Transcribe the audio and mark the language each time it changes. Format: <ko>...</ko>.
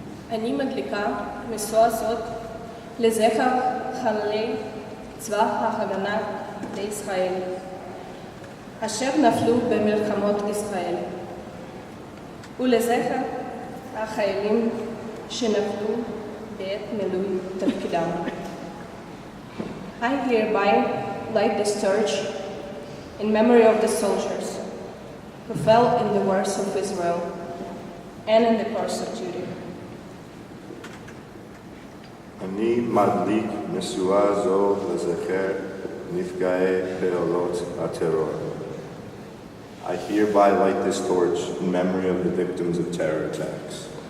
<he>אני מדליקה משואה זאת לזכר חללי צבא ההגנה לישראל, אשר נפלו במלחמות ישראל, ולזכר החיילים שנפלו בעת מילוי תפקידם.</he> <en>I hereby light this torch in memory of the soldiers who fell in the wars of Israel and in the course of duty.</en> <he>אני מדליק משואה זו לזכר נפגעי פעולות הטרור.</he> <en>I hereby light this torch in memory of the victims of terror attacks.</en>